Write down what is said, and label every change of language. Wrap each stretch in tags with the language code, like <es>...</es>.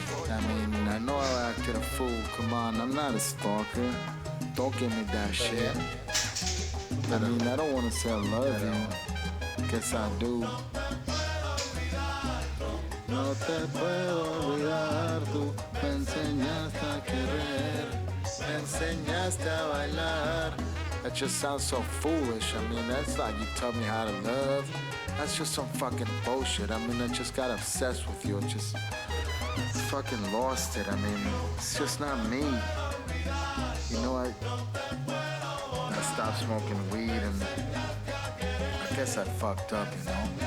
<en>I mean, I know I acted a fool, come on, I'm not a stalker. Don't give me that shit. I mean, I don't want to say I love you. Guess I do.</en> <es>No te puedo olvidar, tú me enseñaste a querer, me enseñaste a bailar.</es> <en>That just sounds so foolish. I mean, that's like you tell me how to love. That's just some fucking bullshit. I mean, I just got obsessed with you. Just fucking lost it. I mean, it's just not me. You know, I stopped smoking weed and I guess I fucked up, you know.</en>